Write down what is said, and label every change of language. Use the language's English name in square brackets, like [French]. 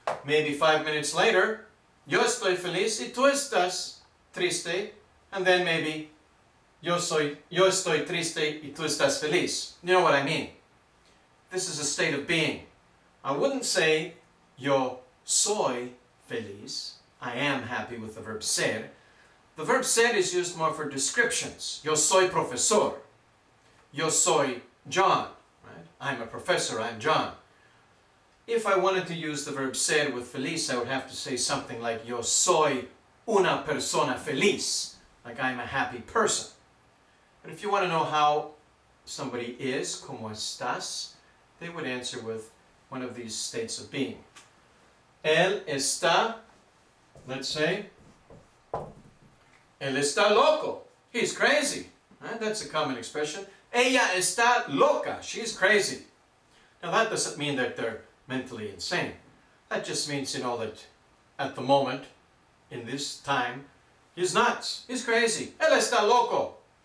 [English] Maybe 5 minutes later, [Spanish] yo estoy feliz y tú estás triste. [English] And then maybe [Spanish] yo estoy triste y tú estás feliz. [English] You know what I mean? This is a state of being. I wouldn't say [Spanish] yo soy feliz. [English] I am happy with the verb ser. The verb ser is used more for descriptions. [Spanish] Yo soy profesor. Yo soy John. [English] Right? I'm a professor. I'm John. If I wanted to use the verb ser with feliz, I would have to say something like [Spanish] yo soy una persona feliz. [English] Like I'm a happy person. But if you want to know how somebody is, [Spanish] ¿cómo estás?, [English] they would answer with one of these states of being. [Spanish] Él está, [English] let's say, [Spanish] él está loco. [English] He's crazy. Right? That's a common expression. [Spanish] Ella está loca. [English] She's crazy. Now that doesn't mean that they're mentally insane. That just means, you know, that at the moment, in this time, he's nuts. He's crazy. [Spanish] Él está loco.